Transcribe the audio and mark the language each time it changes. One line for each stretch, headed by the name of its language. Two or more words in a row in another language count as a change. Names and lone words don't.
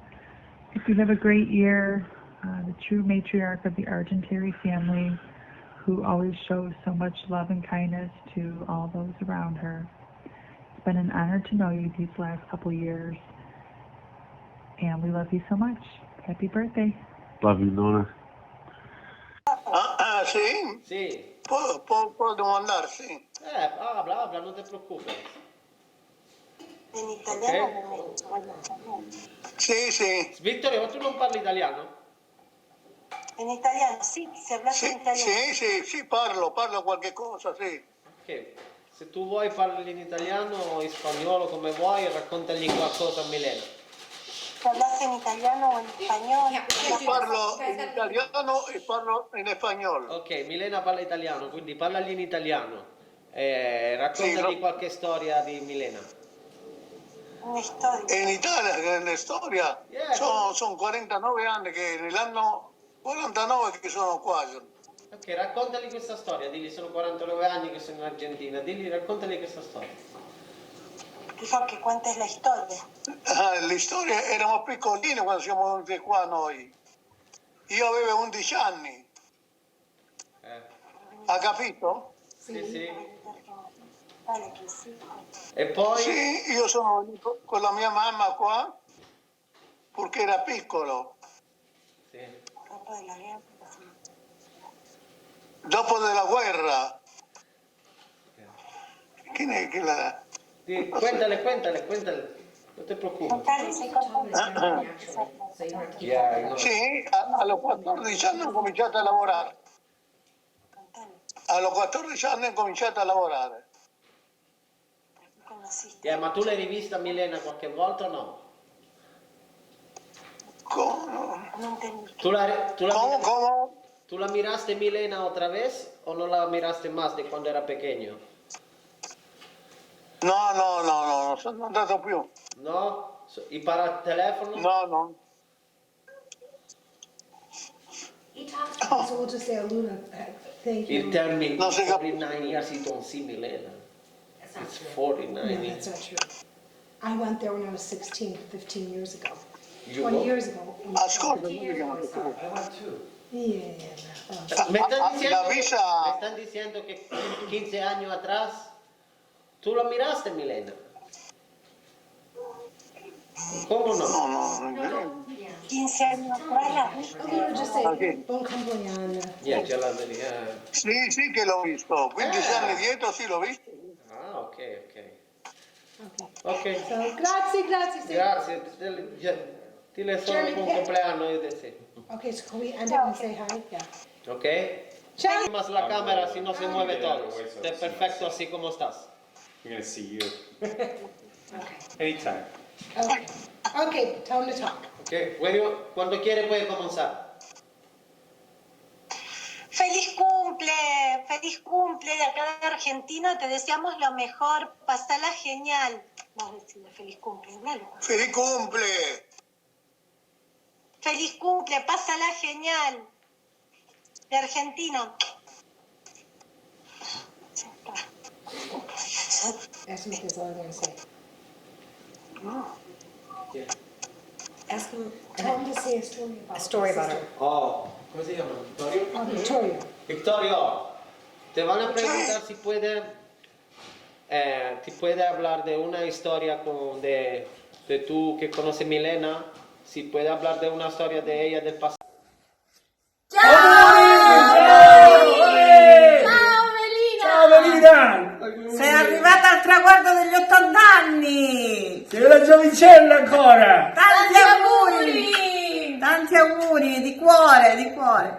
English: Hope you have a great year. The true matriarch of the Argentary family. who always shows so much love and kindness to all those around her. It's been an honor to know you these last couple years, and we love you so much. Happy birthday. Love you, Nona.
Italian: Sì? Sì. Può domandare, sì.
Spanish: Habla, no te preocupes. En italiano o en español.
Italian: Sì, sì. Vittorio, ma tu non parli italiano?
Spanish: En italiano, sí, se hablas en italiano.
Italian: Sì, parlo qualche cosa, sì. Ok. Se tu vuoi parli in italiano o in spagnolo, come vuoi, raccontagli qualcosa a Milena.
Spanish: Se hablas en italiano o en español.
Italian: Parlo in italiano e parlo in spagnolo. Ok, Milena parla italiano, quindi parlagli in italiano. Raccontagli qualche storia di Milena. Una storia. In Italia, la storia, sono 49 anni che nell'anno 49 che sono qua. Ok, raccontagli questa storia, digli sono 49 anni che sono in Argentina, raccontagli questa storia.
Spanish: Dijo que cuentes la historia.
Italian: Le storie eravamo piccolini quando siamo venuti qua noi. Io avevo 11 anni. Ha capito? Sì. Vale, che sì. E poi? Sì, io sono venuto con la mia mamma qua perché era piccolo. Sì. Dopo della guerra. Chi è che la...
Spanish: Cuéntale, no te preocupes.
Italian: Sì, alle 14 anni ho cominciato a lavorare. Alle 14 anni ho cominciato a lavorare. Ma tu l'hai rivista Milena qualche volta o no?
Spanish: ¿Cómo? ¿Tú la miraste Milena otra vez o no la miraste más de cuando era pequeño?
Italian: No, non sono andato più.
Spanish: No? ¿Y para el teléfono? No.
English: So we'll just say Luna, thank you. You tell me 49 years you don't see Milena. It's 49 No, years. that's not true. I went there when I was 16, 15 years ago. You 20 go? years ago.
Italian: Ascolta,
Spanish: Me están diciendo que 15 años atrás tú la miraste Milena. ¿Cómo no? No. 15 años atrás.
English: We'll just say,
Italian: buon compleanno. Già la verità. Sì, che l'ho visto. 15 anni dietro sì, l'ho visto. Ah, ok. So, grazie.
Spanish: Grazie. Dile solo Jeremy,
Italian: buon compleanno io te sì.
English: Okay, so can we end it and say hi? Yeah.
Italian: Ok. Ciao.
Spanish: Más la cámara si no se mueve todo. Esté perfecto así como estás.
English: I'm gonna see you. Anytime. Okay, time to talk.
Spanish: Ok, cuando quiere puede comenzar. Feliz cumple de acá de Argentina, te deseamos lo mejor, pasala genial. Vamos a decirle feliz cumple, dale. Feliz cumple. Feliz cumple, pásala genial. De Argentina.
English: Ask me if there's all I want to say. Yeah. Ask him, tell him to say a story about her.
Spanish: Oh, ¿cómo se llama? ¿Victorio? Victoria. Te van a preguntar si puede hablar de una historia de tú que conoces Milena, si puede hablar de una historia de ella del pasado.
Italian: Ciao Melina! Sei arrivata al traguardo degli 80 anni! Sei una giovincella ancora! Tanti auguri, di cuore!